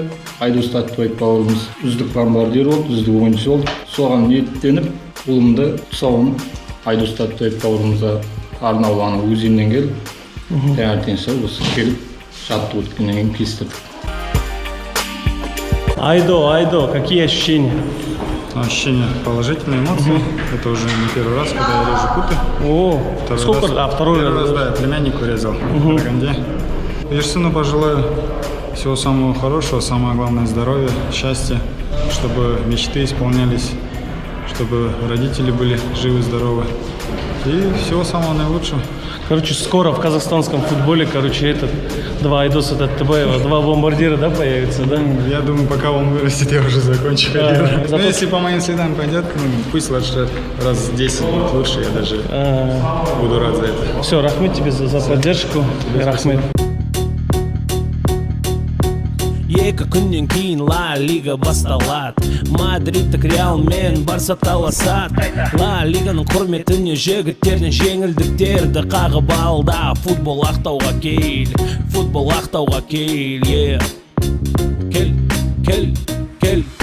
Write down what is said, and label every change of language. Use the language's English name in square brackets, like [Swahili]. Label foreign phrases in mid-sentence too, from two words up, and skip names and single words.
[Kazakh] Айдос Тәттібаев бауырымыз үздік бомбардир болды, үздік ойыншы болды. Соған ниеттеніп, ұлымды тұсауын Айдос Тәттібаев бауырымызға арнауланы өзеннен келіп, таңертең осы келіп, жаттығу өткеннен кейін кестірдік. Айдо, [Russian] какие ощущения? Ощущения положительные, эмоции. Это уже не первый раз, когда я режу купи. О, сколько? Второй раз, да, я племяннику резал в Караганде. И сыну пожелаю всего самого хорошего, самое главное здоровья, счастья, чтобы мечты исполнялись, чтобы родители были живы, здоровы. И всего самого наилучшего. Короче, скоро в казахстанском футболе, два Айдоса Тәттібаева, два бомбардира, да, появятся, да? Я думаю, пока он вырастет, я уже закончу карьеру. Но если по моим следам пойдет, пусть лучше раз 10 будет лучше, я даже буду рад за это. Все, рахмет тебе за поддержку. [Kazakh] Рахмет. Екі күннен кейін Ла Лига басталады. Мадридтік Реал мен Барса таласады. Ла Лиганың құрметіне жігіттерден жеңілдіктерді қағып алда. Футбол Ақтауға кел, футбол Ақтауға кел, кел.